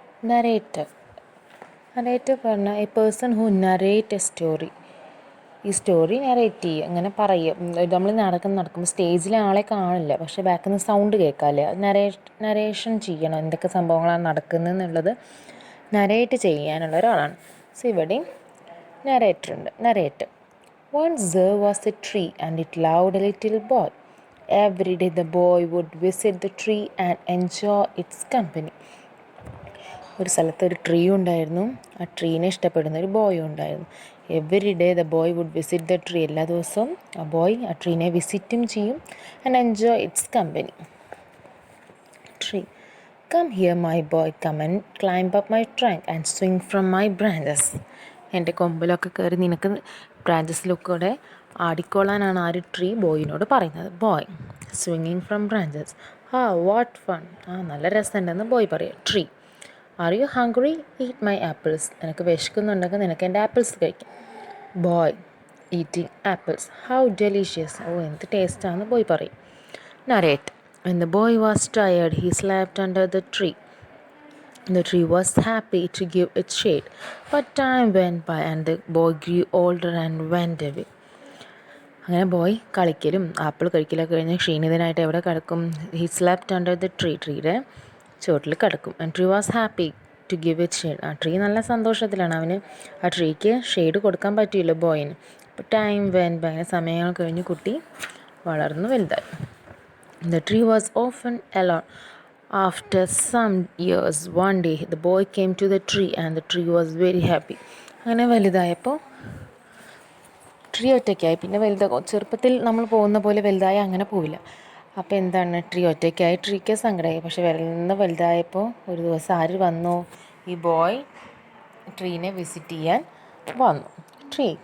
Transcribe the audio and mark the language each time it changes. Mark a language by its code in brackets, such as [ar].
[en] narrator [ml] പറഞ്ഞാൽ [en] A person who narrate a story. [ml] ഈ story narrate ചെയ്യുക, അങ്ങനെ പറയുക. നമ്മൾ നടക്കുമ്പോൾ സ്റ്റേജിൽ ആളെ കാണില്ല, പക്ഷേ ബാക്കിൽ നിന്ന് സൗണ്ട് കേൾക്കാമല്ലേ, നരേഷൻ ചെയ്യണം, എന്തൊക്കെ സംഭവങ്ങളാണ് നടക്കുന്നത് എന്നുള്ളത് നരേറ്റ് ചെയ്യാനുള്ള ഒരാളാണ്. സോ ഇവിടെയും നരേറ്റർ ഉണ്ട്. Narrator. [en] Once there was a tree and it loved a little boy. Every day the boy would visit the tree and enjoy its company. [ml] ഒരു സ്ഥലത്ത് ഒരു ട്രീ ഉണ്ടായിരുന്നു, ആ ട്രീനെ ഇഷ്ടപ്പെടുന്ന ഒരു ബോയ് ഉണ്ടായിരുന്നു. [en] Every day the boy would visit the tree. [ml] എല്ലാ ദിവസവും ആ ബോയ് ആ ട്രീനെ വിസിറ്റും ചെയ്യും. [en] And enjoy its company. Tree. Come here my boy, come and climb up my trunk and swing from my branches. [ml] എൻ്റെ കൊമ്പിലൊക്കെ കയറി നിനക്ക് ബ്രാഞ്ചസിലൊക്കെ ആടിക്കോളാനാണ് ആ ഒരു ട്രീ ബോയിനോട് പറയുന്നത്. [en] Boy സ്വിങ്ങിങ് from branches. What fun. [ml] നല്ല രസമുണ്ടെന്ന് ബോയ് പറയാം. [en] Tree. Are you hungry? Eat my apples. [ml] നിനക്ക് വിശക്കുന്നുണ്ടെങ്കിൽ നിനക്ക് എൻ്റെ ആപ്പിൾസ് കഴിക്കാം. [en] Boy eating apples. How delicious. [ml] എന്ത് ടേസ്റ്റാണെന്ന് ബോയ് പറയും. Narrate. [en] When the boy was tired, he slept under the tree. The tree was happy to give its shade, but time went by and the boy grew older and went away. [ml] അങ്ങനെ boy കളിക്കലും apple കഴിക്കലൊക്കെ കഴിഞ്ഞ് ക്ഷീണിതനായിട്ട് എവിടെ കിടക്കും? [en] he slept under the [ml] ട്രീയുടെ ചുവട്ടിൽ കിടക്കും. [en] And tree was happy to give it shade. [ml] ആ tree നല്ല സന്തോഷത്തിലാണ്, അവന് ആ ട്രീക്ക് ഷെയ്ഡ് കൊടുക്കാൻ പറ്റിയില്ല ബോയിന്. അപ്പോൾ [en] time went by, [ml] അങ്ങനെ സമയങ്ങൾ കഴിഞ്ഞ് കുട്ടി വളർന്നു വലുതായി. [en] The tree was often alone. After some years, one day the boy came to the tree and the tree was very happy. [ml] അങ്ങനെ വലുതായപ്പോൾ ട്രീ ഒറ്റയ്ക്കായി. പിന്നെ ചെറുപ്പത്തിൽ നമ്മൾ പോകുന്ന പോലെ വലുതായി അങ്ങനെ പോവില്ല. അപ്പോൾ എന്താണ്, ട്രീ ഒറ്റയ്ക്കായി. ട്രീക്ക് സങ്കടമായി. പക്ഷെ വലുതായപ്പോൾ ഒരു ദിവസം ആര് വന്നു? ഈ ബോയ് ട്രീനെ വിസിറ്റ് ചെയ്യാൻ വന്നു. ട്രീ.